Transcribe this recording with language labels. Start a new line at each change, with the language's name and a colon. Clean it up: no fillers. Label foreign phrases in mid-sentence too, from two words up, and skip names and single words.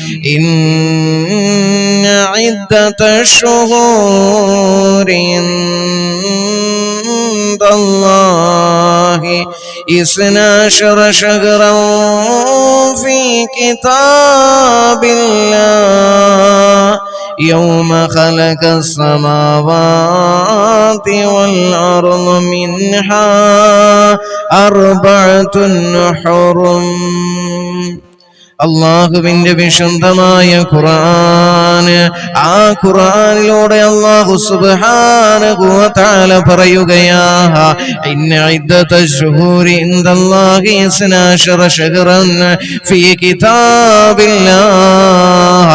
Arabic: إن عدة الشهور عند الله 12 شهرا في كتاب الله يوم خلق السماوات والأرض منها أربعة حرم.
Malayalam: അള്ളാഹുവിന്റെ വിശുദ്ധമായ ഖുർആൻ, ആ ഖുർആനിലൂടെ അല്ലാഹു
Arabic: سبحانه وتعالى
Malayalam: പറയുകയാ,
Arabic: إن عدة الشهور عند الله 12 شهرا في كتاب الله.